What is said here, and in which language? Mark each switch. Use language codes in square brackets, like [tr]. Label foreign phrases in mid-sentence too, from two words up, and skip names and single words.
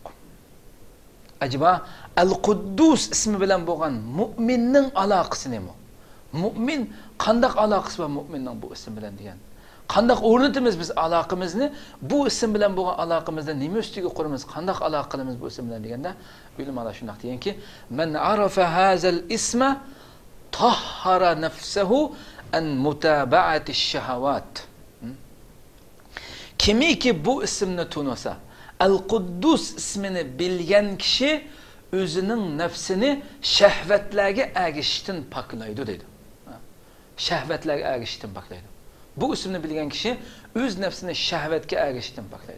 [uz] Acaba Al-Quddus ismi bilan bo'lgan mu'minning aloqasi nima? Mu'min qanday aloqasi bor mu'minning bu ism bilan degan? Qanday o'rnatimiz biz aloqamizni? Bu ism bilan bo'lgan aloqamizda nima ustiga quramiz? Qanday aloqa qilamiz bu ism bilan deganda, ulamlar shunday deganki, [ar] "من عرف هذا الاسم طهر نفسه عن متابعة الشهوات." [uz] Kimiki bu ismni tunasa, Al-Quddus ismini bilgan kishi o'zining nafsini shahvatlarga agishishdan poklaydi dedi. Shahvatlarga agishishdan poklaydi. Bu ismni bilgan kishi o'z nafsini shahvatga agishishdan poklaydi.